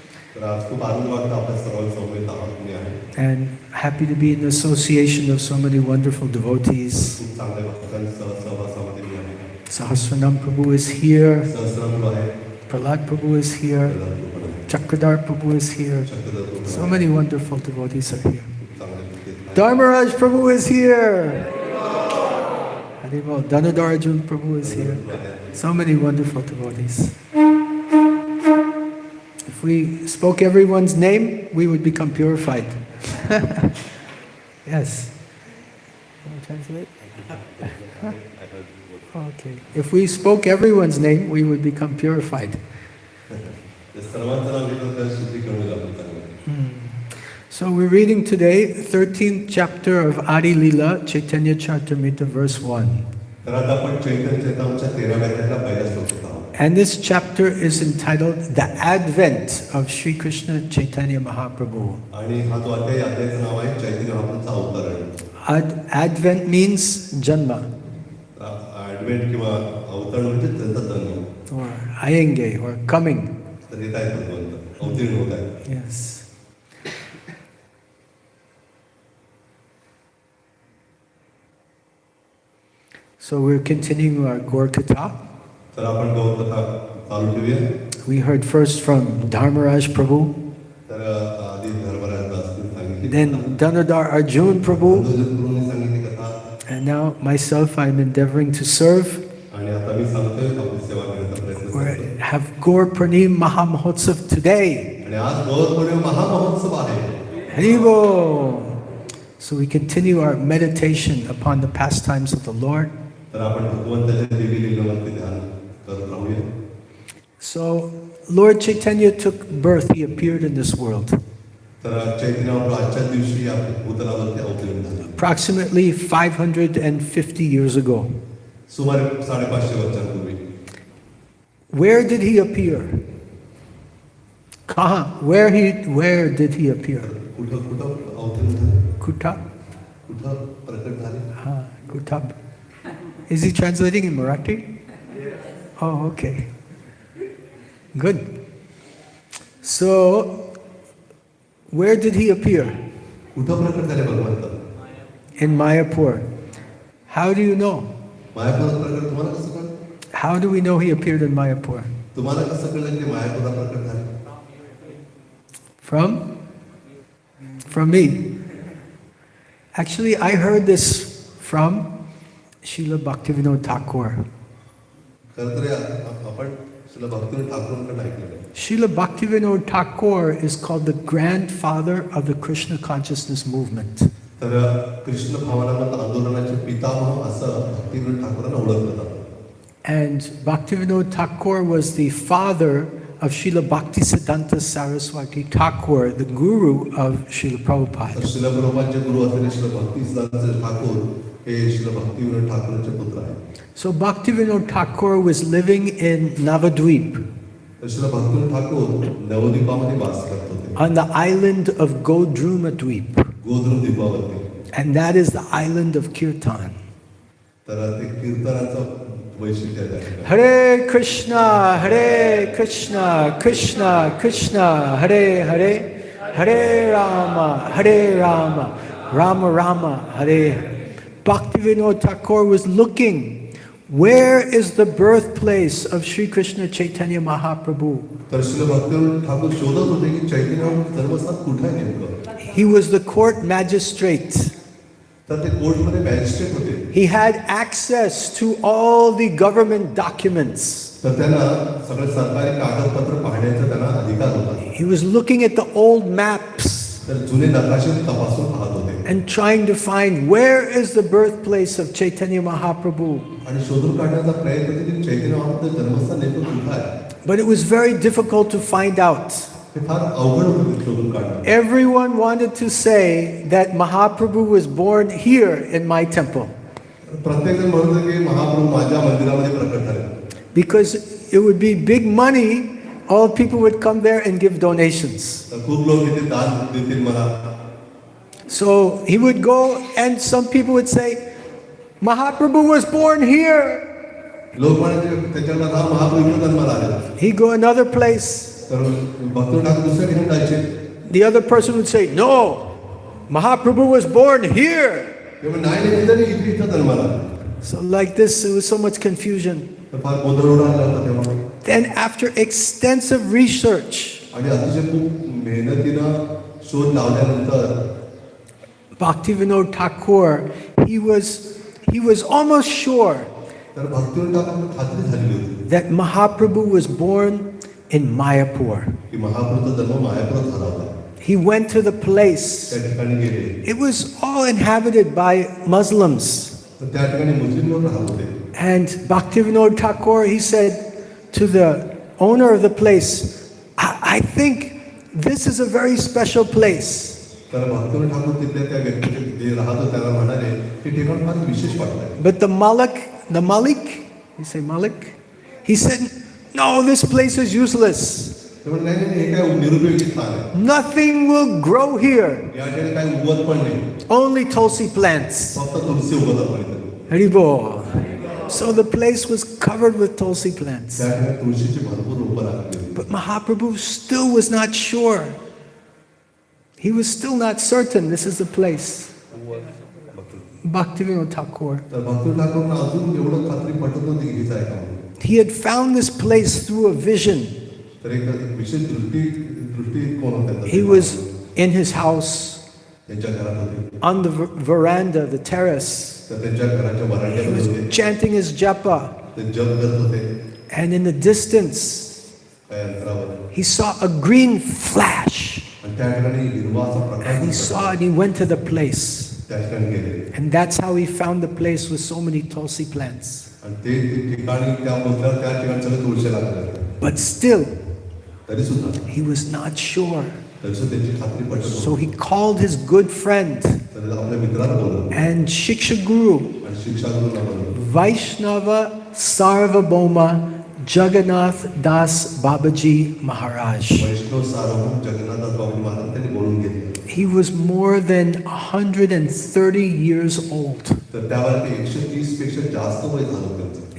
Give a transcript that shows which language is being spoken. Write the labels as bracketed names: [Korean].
[Marathi] तर आज खूप आनंद वाटतो आपल्या सर्वांसमवेत आहात तुम्ही आहे. [English] and happy to be in association of so many wonderful devotees. [Marathi] खूप चांगल्या भक्तांच्या सहवासामध्ये मी आहे. [English] Sahasranam Prabhu is here, [Marathi] सहस्रानंद आहे, [English] Prahlad Prabhu is here, Chakradhar Prabhu is here. So many wonderful devotees are here. Dharmaraj Prabhu is here. Haribol. Danadar Arjun Prabhu is here. So many wonderful devotees. If we spoke everyone's name, we would become purified. Yes. Can you translate? Okay. If we spoke everyone's name, we would become purified. [Marathi] सर्वांचं नाव घेतलं तर शुद्धीकरण होईल आपलं चांगलं. [English] So we're reading today 13th chapter of Adi Lila, Chaitanya Charitamrita, verse 1. [Marathi] तर आता आपण चैतन्य चरितामृताच्या 13व्या अध्यायाला पहिल्या श्लोकात आहोत. [English] And this chapter is entitled The Advent of Sri Krishna Chaitanya Mahaprabhu. [Marathi] आणि हा जो अध्याय अध्यायाचं नाव आहे चैतन्य महाप्रभूचा अवतरण. [English] Advent means Janma [Marathi] ऍडव्हेंट किंवा अवतरण म्हणजे त्यांचा जन्म. [English] or Ayenge or coming. [Marathi] तर येत आहे भगवंत अवतीर्ण होत आहे. [English] Yes. So we're continuing our Gaur Katha. [Marathi] तर आपण गौरकथा चालू ठेवूया. [English] We heard first from Dharmaraj Prabhu, [Marathi] तर आधी धर्मराज दासने सांगितली, [English] then Danadar Arjun Prabhu, [Marathi] गुरुजींनी सांगितली कथा, [English] and now myself I'm endeavoring to serve. [Marathi] आणि आता मी सांगतोय आपली सेवा करण्याचा प्रयत्न [English] We [Marathi] करतोय. [English] have Gaur Pranim Mahamahotsav today. [Marathi] आणि आज गौर पौर्णिमा महामहोत्सव आहे. [English] Haribo! So we continue our meditation upon the pastimes of the Lord. [Marathi] तर आपण भगवंताच्या देवी लीलावरती ध्यान करत राहूया. [English] So Lord Chaitanya took birth, he appeared in this world. [Marathi] तर चैतन्य महाप्रभू आजच्या दिवशी या भूतलावरती अवतरण झाले. [English] Approximately 550 years ago. [Marathi] सुमारे 550 वर्षांपूर्वी. [English] Where did he appear? Kaha? Where did he appear? [Marathi] कुठं अवतरण झाले? Kuta? कुठं प्रकट झाले? [English] Kutab. Is he translating in Marathi? Oh, okay. Good. So, where did he appear? [Marathi] कुठं प्रकट झाले भगवंत? [English] In Mayapur. How do you know? [Marathi] मायापुरात प्रकट तुम्हाला कसं कळलं? [English] How do we know he appeared in Mayapur? [Marathi] तुम्हाला कसं कळलं की मायापुरात प्रकट झाले? [English] From me. Actually, I heard this from Srila Bhaktivinoda Thakur. [Marathi] खरं तर आपण श्रील भक्तिविनोद ठाकूरांकडे ऐकलेलं आहे. [English] Srila Bhaktivinoda Thakur is called the grandfather of the Krishna consciousness movement. [Marathi] तर कृष्ण भावनामत आंदोलनाचे पितामह असं भक्तिविनोद ठाकूरांना ओळखलं जातं. [English] And Bhaktivinoda Thakur was the father of Srila Bhaktisiddhanta Saraswati Thakur, the guru of Srila [Marathi] तर [English] Prabhupada. [Marathi] श्रील प्रभुपादांचे गुरु असलेले श्रील भक्तिसिद्धांत ठाकूर हे श्रील भक्तिविनोद ठाकूरांचे पुत्र आहेत. [English] So Bhaktivinoda Thakur was living in Navadvip [Marathi] तर श्रील भक्तिविनोद ठाकूर नवद्वीपामध्ये वास करत होते. [English] on the island of Godruma Dweep. [Marathi] गोधूम द्वीपावरती. [English] And that is the island of Kirtan. [Marathi] तर ते कीर्तनाचं वैशिष्ट्य आहे. [Sanskrit] Hare Krishna, Hare Krishna, Krishna Krishna, Hare Hare, Hare Rama, Hare Rama, Rama Rama, Hare. [English] Bhaktivinoda Thakur was looking, where is the birthplace of Sri Krishna Chaitanya Mahaprabhu? [Marathi] तर श्रील भक्तिविनोद ठाकूर शोधत होते की चैतन्य जन्मस्थान कुठे आहे नेमकं. [English] He was the court magistrate. [Marathi] तर ते कोर्टमध्ये मॅजिस्ट्रेट होते. [English] He had access to all the government documents. [Marathi] तर त्यांना सगळे सरकारी कागदपत्र पाहण्याचा त्यांना अधिकार होता. [English] He was looking at the old maps [Marathi] तर जुने नकाशे तपासून पाहत होते. [English] and trying to find where is the birthplace of Chaitanya Mahaprabhu. [Marathi] आणि शोधून काढण्याचा प्रयत्न केला चैतन्य महाप्रभूचं जन्मस्थान नेमकं कुठे आहे. [English] But it was very difficult to find out. [Marathi] हे फार अवघड होतं ते शोधून काढणं. [English] Everyone wanted to say that Mahaprabhu was born here in my temple [Marathi] प्रत्येक जण म्हणत होते की महाप्रभू माझ्या मंदिरामध्ये प्रकट झाले. [English] because it would be big money. All people would come there and give donations. [Marathi] तर खूप लोक इथे दान देतील मला. [English] So he would go and some people would say, Mahaprabhu was born here. [Marathi] लोक म्हणायचे त्याच्याला हा महाप्रभू इथे जन्माला आले. [English] He'd go another place. [Marathi] तर भक्तविनोद ठाकूर दुसऱ्या ठिकाणी जायचे. [English] The other person would say, no, Mahaprabhu was born here. [Marathi] ते म्हणे नाही नाही तिथे इथे इथं जन्माला आले. [English] So like this, it was so much confusion. [Marathi] तर फार गोंधळ उडाला होता तेव्हा. [English] Then after extensive research, [Marathi] आणि अतिशय खूप मेहनतीनं शोध लावल्यानंतर [English] Bhaktivinoda Thakur, he was almost sure [Marathi] तर भक्तिविनोद ठाकूर खात्री झालेली होती [English] that Mahaprabhu was born in Mayapur. [Marathi] की महाप्रभूचा जन्म मायापुरात झाला होता. [English] He went to the place. [Marathi] त्या ठिकाणी गेले. [English] It was all inhabited by Muslims. [Marathi] तर त्या ठिकाणी मुस्लिम लोक राहत होते. [English] And Bhaktivinoda Thakur, he said to the owner of the place, I think this is a very special place. [Marathi] तर भक्तिविनोद ठाकूर तिथल्या त्या व्यक्तीचे जे राहत होते त्याला म्हणाले की ठिकाण फार विशेष वाटलंय. [English] But the Malik, you say Malik? He said, no, this place is useless. [Marathi] ते म्हणले, नाही नाही, हे काय निरुपयोगी स्थान आहे. [English] Nothing will grow here. [Marathi] या ठिकाणी काही उगवत पण नाही, [English] Only tulsi plants. [Marathi] फक्त तुलसी उगवतात म्हणे. Haribo. [English] So the place was covered with tulsi plants. [Marathi] त्या ठिकाणी तुळशीची भरपूर रोपं लागली. [English] But Mahaprabhu still was not sure. He was still not certain this is the place. Bhaktivinoda Thakur. [Marathi] तर भक्ती ठाकूरना अजून एवढं खात्री पटत नव्हती की हीच आहे का म्हणून. [English] He had found this place through a vision. [Marathi] तर एक विशेष दृष्टिकोन होता. [English] He was in his house, [Marathi] त्यांच्या घरात होते. [English] on the veranda, the terrace. [Marathi] तर त्यांच्या घराच्या [English] He [Marathi] वरांड्यामध्ये [English] was [Marathi] होते. [English] chanting his japa. [Marathi] ते जप करत होते. [English] And in the distance, [Marathi] त्या यंत्रावर. [English] he saw a green flash. [Marathi] आणि त्या ठिकाणी हिरवा असा [English] And [Marathi] प्रकाश [English] he [Marathi] दिसला. [English] saw it, he went to the place. [Marathi] त्या ठिकाणी गेले. [English] And that's how he found the place with so many tulsi plants. [Marathi] आणि ते ठिकाणी त्या मोजल्यावर त्या ठिकाणी सगळे तुळशी लागले. [English] But still, [Marathi] तरी सुद्धा [English] he was not sure. [Marathi] तरी सुद्धा त्यांची खात्री पटत नव्हती. [English] So he called his good friend [Marathi] तर आपल्या मित्राला बोलवलं [English] and Shiksha Guru, [Marathi] आणि शिक्षा गुरुला बोलवलं. [English] Vaishnava Sarvabhauma Jagannath Das Babaji Maharaj. [Marathi] वैष्णव सार्वभौम जगन्नाथ बाबू महाराज त्यांनी बोलून घेतलं. [English] He was more than 130 years old. [Marathi] तर त्यावर ते 130 पेक्षा जास्त वय झालं त्यांचं.